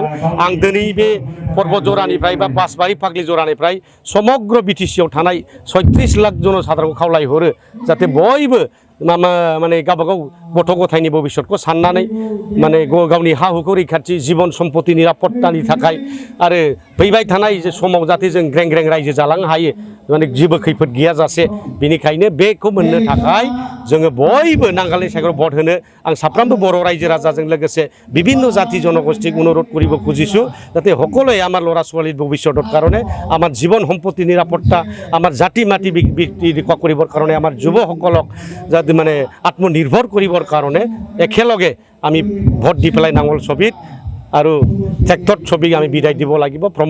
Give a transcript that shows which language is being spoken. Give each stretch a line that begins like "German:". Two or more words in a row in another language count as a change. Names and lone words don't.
Bodo: आं दिनै बे पर्बतजरानिफ्राय बा बासबारि फाग्लिजरानिफ्राय समग्र बिटिसिआव थानाय 36 लाख जनसाधारनखौ खावलायहरो जाहाथे बयबो माने गावबागाव गथ' गथायनि भबिष्यतखौ साननानै माने गावनि हा हुखौ रैखाथि जिबन सम्पति निरापत्तानि थाखाय आरो फैबाय थानाय जे समाव जाहाथे जों ग्रें ग्रें रायजो जालांनो हायो माने जेबो खैफोद गैयाजासे। बेनिखायनो बेखौ मोननो थाखाय जोङो बयबो नांगालनि सायख'राव भट होनो आं साफ्रोमबो बर' रायजो राजाजों लोगोसे
Assamese: বিভিন্ন জাতি জনগোষ্ঠীক অনুরোধ কৰিব খুজিছোঁ যাতে সকলোৱে আমাৰ ল'ৰা ছোৱালীৰ ভৱিষ্যতৰ কাৰণে আমাৰ জীৱন সম্পত্তি নিৰাপত্তা আমাৰ জাতি মাটি ৰক্ষা কৰিবৰ কাৰণে আমাৰ যুৱসকলক যাতে মানে আত্মনিৰ্ভৰ কৰিবৰ কাৰণে একেলগে আমি ভোট দি পেলাই নাঙল ছবিত আৰু ট্ৰেক্টৰ ছবিক আমি বিদায় দিব লাগিব।